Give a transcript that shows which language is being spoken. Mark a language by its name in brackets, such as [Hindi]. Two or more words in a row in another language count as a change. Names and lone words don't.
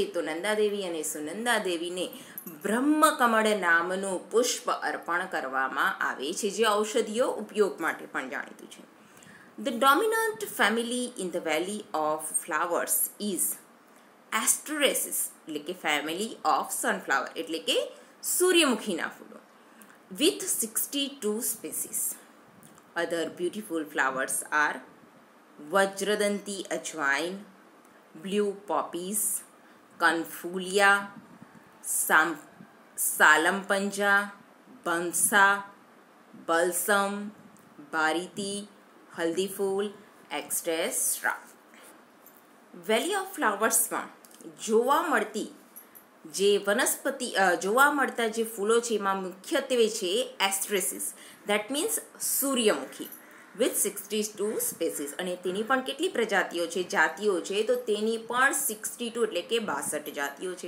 [Gujarati] તો નંદાદેવી અને સુનંદાદેવીને બ્રહ્મકમળ નામનું પુષ્પ અર્પણ કરવામાં આવે છે, જે ઔષધીય ઉપયોગ માટે પણ જાણીતું છે. [English] The dominant family in the valley of flowers is Asteraceae, [Gujarati] એટલે કે [English] family of sunflower, [Gujarati] એટલે કે સૂર્યમુખીના ફૂલો, [English] with 62 species. Other beautiful flowers are Vajradanti ajwain, blue poppies, Confulia, Salampanja, Bansa, Balsam, Bariti, Haldi Fool એક્સટ્રેસ્ટ્રા. [Gujarati] વેલી ઓફ ફ્લાવર્સમાં જોવા મળતા જે ફૂલો છે એમાં મુખ્યત્વે છે એસ્ટ્રેસિસ, [English] that means [Gujarati] સૂર્યમુખી, [English] with 62 species. [Gujarati] અને તેની પણ કેટલી પ્રજાતિઓ છે, જાતિઓ છે, તો તેની પણ 62 એટલે કે 62 જાતિઓ છે.